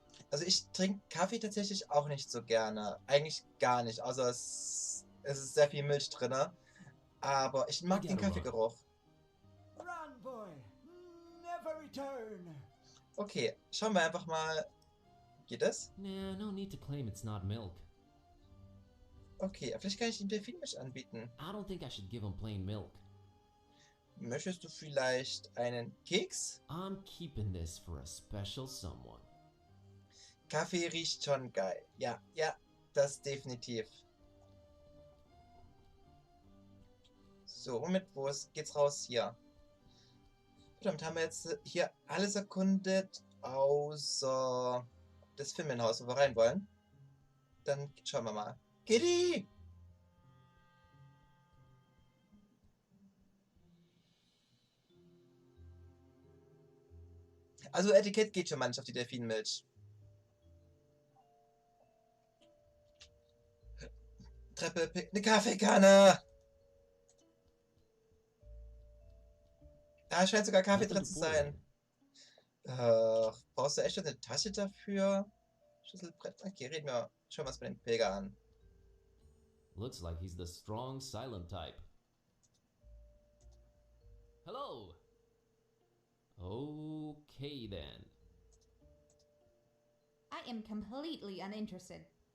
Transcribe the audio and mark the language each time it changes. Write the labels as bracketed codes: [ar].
[de] Also ich trinke Kaffee tatsächlich auch nicht so gerne. Eigentlich gar nicht. Außer es ist sehr viel Milch drin. Aber ich mag den Kaffeegeruch. [en] Run, boy. Never return. [de] Okay, schauen wir einfach mal. Geht das? [en] Nah, no need to claim it's not milk. [de] Okay, vielleicht kann ich ihm Delfinmisch anbieten. [en] I don't think I should give him plain milk. [de] Möchtest du vielleicht einen Keks? [en] I'm keeping this for a special someone. [de] Kaffee riecht schon geil. Ja, das definitiv. So, womit, geht's raus hier? Verdammt, haben wir jetzt hier alles erkundet, außer das Firmenhaus, wo wir rein wollen? Dann schauen wir mal. Kitty! Also Etikett geht schon manchmal auf die Delfinmilch. Treppe, eine Kaffeekanne! Da scheint sogar Kaffee drin zu sein. Brauchst du echt eine Tasche dafür? Schlüsselbrett? Okay, schauen wir uns mal den Pilger an. [en] Looks like he's the strong, silent type. Hello! Okay then. I am completely uninterested.